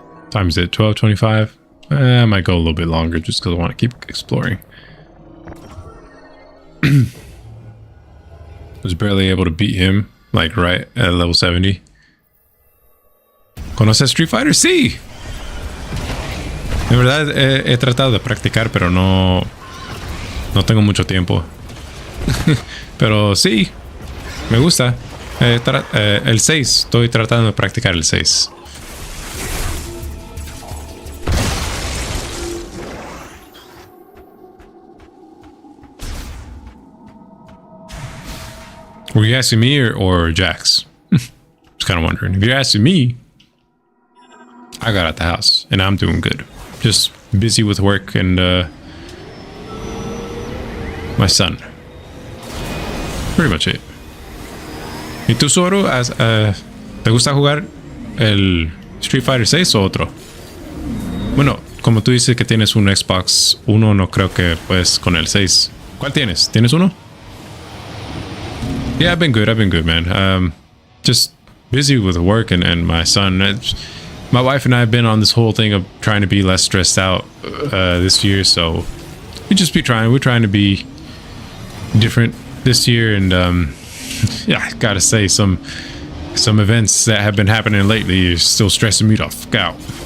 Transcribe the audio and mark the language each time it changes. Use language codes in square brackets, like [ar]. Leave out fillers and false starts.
[en] Time is it? 12:25? I might go a little bit longer just because I want to keep exploring. Was barely able to beat him, like right at level 70. [es] ¿Conoces Street Fighter? Sí. En verdad he tratado de practicar, pero no tengo mucho tiempo. Pero sí, me gusta. El 6, estoy tratando de practicar el 6. [en] Were you asking me or Jax? Just kind of wondering. If you're asking me, I got out the house and I'm doing good. Just busy with work and my son. Pretty much it. [es] ¿Y tú, Zoro, te gusta jugar el Street Fighter 6 o otro? Bueno, como tú dices que tienes un Xbox 1, no creo que puedes con el 6. ¿Cuál tienes? ¿Tienes uno? [en] Yeah, I've been good, man. Just busy with work and my son. My wife and I have been on this whole thing of trying to be less stressed out this year, so we're trying to be different this year, and yeah, I gotta say some events that have been happening lately are still stressing me the fuck out.